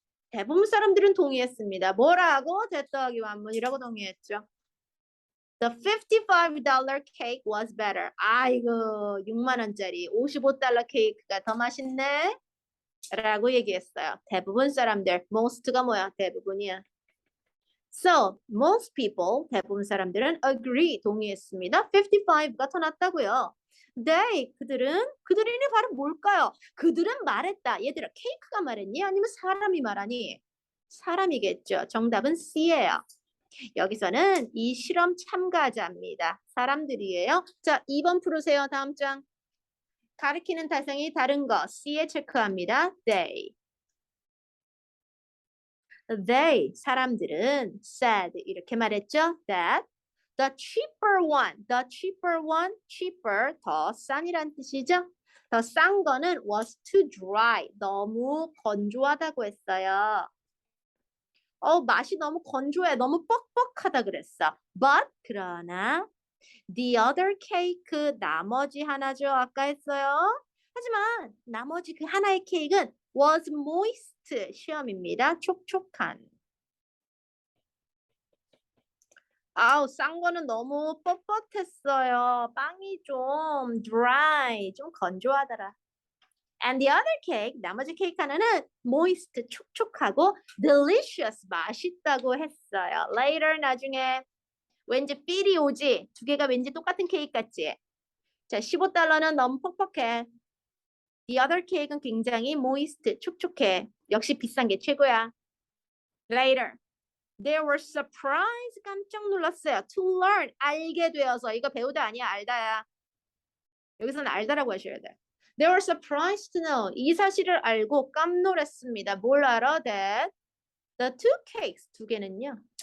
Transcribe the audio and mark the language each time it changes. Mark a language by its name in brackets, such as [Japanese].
[Korean] 대부분 사람들은 동의했습니다. 뭐라고? 대 더하기 완문이라고 동의했죠. [English] The $55 cake was better. [Korean] 아이고, 6만 원짜리 55달러 케이크가 더 맛있네? 라고 얘기했어요. 대부분 사람들, most가 뭐야? 대부분이야. So, [English] most people, [Korean] 대부분 사람들은 agree, 동의했습니다. 55가 더 낫다고요. 그들이 바로 뭘까요? 그들은 말했다. 얘들아, 케이크가 말했니? 아니면 사람이 말하니? 사람이겠죠. 정답은 C예요. 여기서는 이 실험 참가자입니다. 사람들이에요. 자, 2번 풀으세요. 다음 장. 가리키는 대상이 다른 거 C에 체크합니다. They, 사람들은 said 이렇게 말했죠. [English] That the cheaper one, cheaper, [Korean] 더 싼이란 뜻이죠. 더 싼 거는 [English] was too dry, [Korean] 너무 건조하다고 했어요. 맛이 너무 건조해, 너무 뻑뻑하다 그랬어. [English] But, 그러나 the other cake, [Korean] 나머지 하나죠. 아까 했어요. 하지만 나머지 그 하나의 케이크는 [English] was moist, [Korean] 시험입니다. 촉촉한. 아우, 싼 거는 너무 뻣뻣했어요. 빵이 좀 dry, 좀 건조하더라. [English] And the other cake, [Korean] 나머지 케이크 하나는 moist, 촉촉하고 delicious, 맛있다고 했어요. Later, 나중에 왠지 필이 오지? 두 개가 왠지 똑같은 케이크 같지? 자, $15는 너무 퍽퍽해. [English] The other cake [Korean] 은 굉장히 moist, 촉촉해. 역시 비싼 게 최고야. Later. [English] They were surprised. [Korean] 깜짝 놀랐어요. To learn. 알게 되어서. 이거 배우다 아니야. 알다야. 여기서는 알다라고 하셔야 돼. [English] They were surprised to know. [Korean] 이 사실을 알고 깜놀했습니다. 뭘 알아? [English] That the two cakes, [Korean] 두 개는요.